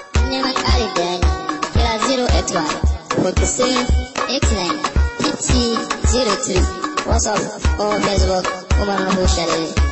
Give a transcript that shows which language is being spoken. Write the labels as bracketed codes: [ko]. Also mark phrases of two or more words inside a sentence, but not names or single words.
[ha] Neman ƙarin bayani, kira zero eight one, forty-three, eighty-nine, fifty, zero three. WhatsApp ko Facebook, Umar Nuhu Sharif.